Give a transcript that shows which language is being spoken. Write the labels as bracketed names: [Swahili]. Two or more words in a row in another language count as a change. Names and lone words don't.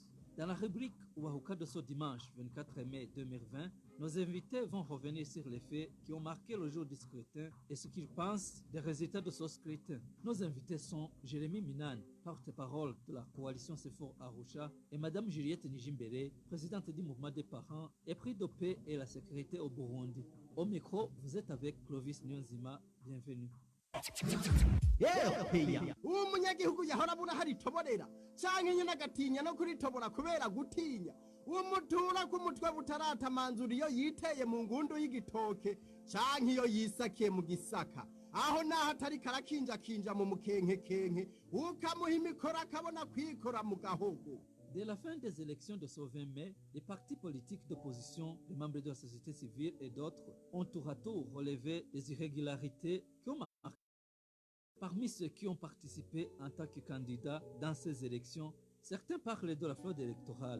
[French] Dans la rubrique Ubahuka de ce dimanche 24 mai 2020, nos invités vont revenir sur les faits qui ont marqué le jour du scrutin et ce qu'ils pensent des résultats de ce scrutin. Nos invités sont Jérémy Minan, porte-parole de la coalition Sefor Arusha, et Madame Juliette Nijimbere, présidente du mouvement des parents et prix de paix et la sécurité au Burundi. Au micro, vous êtes avec Clovis Nyonzima. Bienvenue. [Rundi] umunyagihugu yahora abura hari toborera canke nyene agatinya no kuritobora kubera gutinya umutura k'umutwe butaratamanzura iyo yiteye mu ngundu y'igitoke canke iyo yisakiye mu gisaka aho naho atari karakinjakinja mu mukenkekenke ukamuha imikoro akabona kwikora mu gahogo. [French] Dès la fin des élections de ce 20 mai, les partis politiques d'opposition, les membres de la société civile et d'autres ont tour à tour relevé des irrégularités qui ont marqué. Parmi ceux qui ont participé en tant que candidats dans ces élections, certains parlent de la fraude électorale.